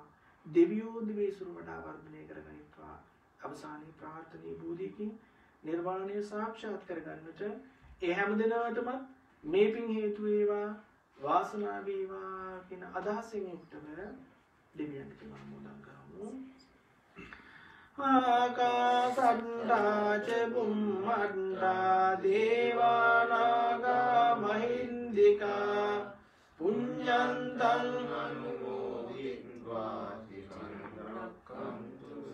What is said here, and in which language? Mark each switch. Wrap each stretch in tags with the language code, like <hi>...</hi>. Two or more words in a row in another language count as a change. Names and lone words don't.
<si>දෙවියෝ දිවේසුර වඩා වර්ධනය කරගනිත්වා. අවසානයේ ප්‍රාර්ථනීය බෝධියකින් නිර්වාණය සාක්ෂාත් කරගන්නට ඒ හැම දිනකටම මේ පින් හේතු වේවා වාසනාව වේවා කියන අදහසින් යුක්තව දෙවියන්ට අනුමෝදන් කරමු.</si> <pi>ආකාසට්ටා ච බුම්මට්ටා දේවා නාග මහින්దికා පුඤ්ඤන්තං අනුමෝදිත්වා චිරං රක්ඛන්තු</pi>